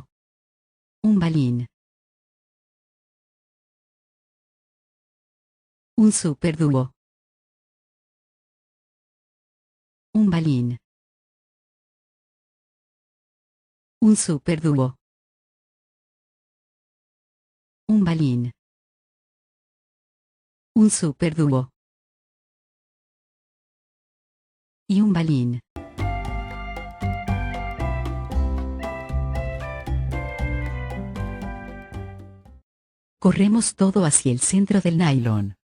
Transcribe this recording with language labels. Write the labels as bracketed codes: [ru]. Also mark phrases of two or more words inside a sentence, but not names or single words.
[es] Un balín. Un superdúo. Un balín. Un superdúo. Un balín. Un superdúo. Y un balín. Corremos todo hacia el centro del nylon.